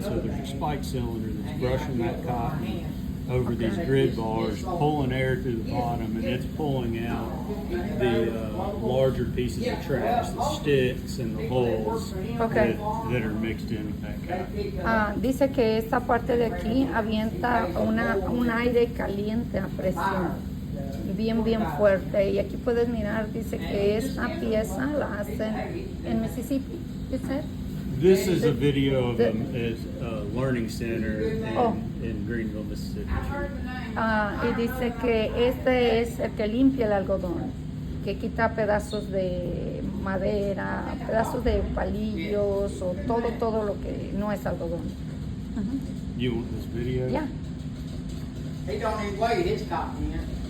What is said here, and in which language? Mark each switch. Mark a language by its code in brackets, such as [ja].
[en] So there's a spike cylinder that's brushing that cotton over these grid bars, pulling air through the bottom, and it's pulling out the larger pieces of trash, the sticks and the hulls that are mixed in with that cotton. [es] Dice que esta parte de aquí avienta un aire caliente a presión, bien fuerte. Y aquí puedes mirar, dice que esta pieza la hacen en Mississippi. [en] ¿Is it? This is a video of a learning center in Greenville, Mississippi. [es] Y dice que este es el que limpia el algodón, que quita pedazos de madera, pedazos de palillos o todo lo que no es algodón. [en] You want this video? Yeah. He don't even weigh his cotton here.